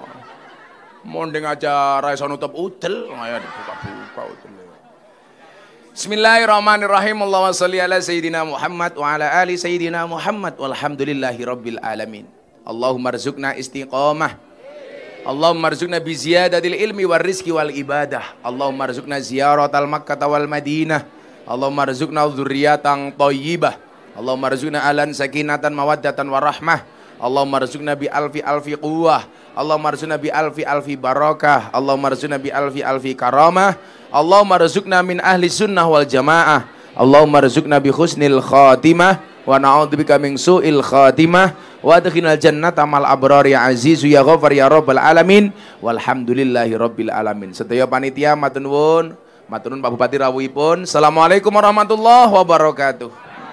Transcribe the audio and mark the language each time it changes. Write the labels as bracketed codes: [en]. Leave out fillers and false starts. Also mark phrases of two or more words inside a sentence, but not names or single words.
[jv] Monding aja ra iso nutup udel, ayo dibuka-buka udel. [ar] بسم الله الرحمن الرحيم اللهم صل على سيدنا محمد وعلى آل سيدنا محمد والحمد لله رب العالمين. اللهم ارزقنا استقامة. اللهم ارزقنا بزيادة العلم والرزق والعبادة. اللهم ارزقنا زيارة مكة والمدينة اللهم ارزقنا ذرية طيبة. اللهم ارزقنا أهلا سكينة مودة ورحمة. اللهم ارزقنا بألف قوة اللهم ارزقنا بألف بركة. اللهم ارزقنا بألف كرامة اللهم ارزقنا من أهل السنة والجماعة. اللهم ارزقنا بحسن الخاتمة ونعوذ بك من سوء الخاتمة. وأدخلنا الجنة مع الأبرار يا عزيز يا غفار يا رب العالمين والحمد لله رب العالمين. [jv] Sedaya panitia matur nuwun Pak Bupati rawuhipun. [ar] السلام عليكم ورحمة الله وبركاته.